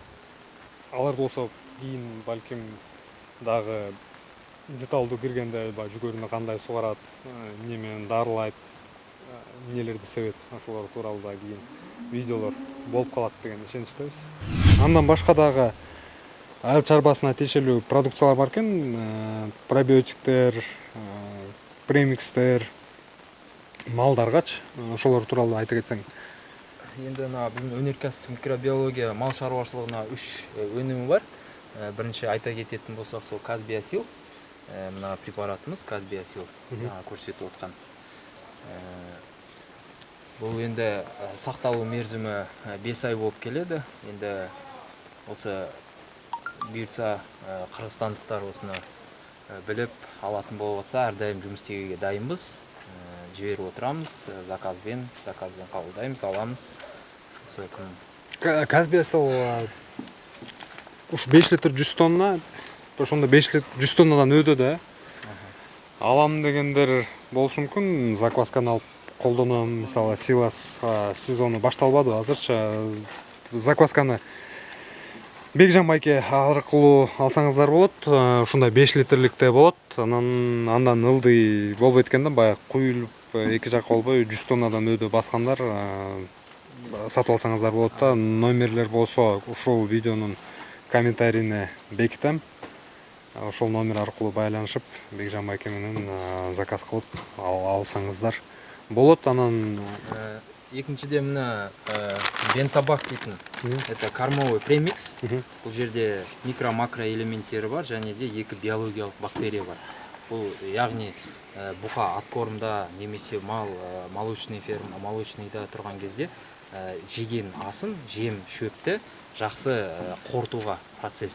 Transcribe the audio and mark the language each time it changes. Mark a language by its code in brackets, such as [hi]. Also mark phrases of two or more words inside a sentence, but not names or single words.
[ky] Алар болсо кийин балким дагы деталдуу киргенде жүгөрүнө кандай сугарат, эмне менен дарылайт, эмнелерди себет, ошолор тууралуу да кийин видеолор болуп калат деген ишеничтебиз. Андан башка дагы айыл чарбасына тиешелүү продукциялар бар экен, пробиотиктер, премикстер, малдаргачы, ошолор тууралуу айта кетсең. [kk] Енді біздің өнеркәсіптік микробиология мал шаруашылығына 3 өнімі бар. Бірінші айта кететін болсақ, сол Казбиосил, мына препаратымыз Казбиосил көрсетіп отқан. Бұл енді сақталу мерзімі 5 ай болып келеді. Енді осы бұйыртса қырғызстандықтар осыны біліп алатын болып жатса, әрдайым жұмыс істеуге дайынбыз. Жіберіп отырамыз, заказбен қабылдаймыз, аламыз. Осы кім Қазір сол уж [ky] 5 литр 100 тонна, ошондо 5 литр 100 тоннадан өтөдө. Алам дегендер болушу мүмкүн, заквасканы алып колдоном, мисалы Силас сезону башталбады азырча. Заквасканы Бекжан байке аркылуу алсаңыздар болот. Ушундай 5 литрликте болот. Андан ылдый болбойт экен да, баягы куюлуп эки жакка болбой 100 тоннадан өдө баскандар сатып алсаңыздар болот да. Номерлер болсо ушул видеонун комментарийине бекитем. Ошол номер аркылуу байланышып Бекжан байке менен заказ кылып алсаңыздар болот. Анан [kk] екіншіде мына бентабак дейтін, [ru] это кормовый премикс. [kk] Бұл жерде микро-макро элементтері бар, және де екі биологиялық бактерия бар. Бұл яғни бұқа аткормда немесе [ru] молочный ферма, [kk] молочныйда тұрған кезде жеген асын, жем шөпті жақсы қорытуға процесс.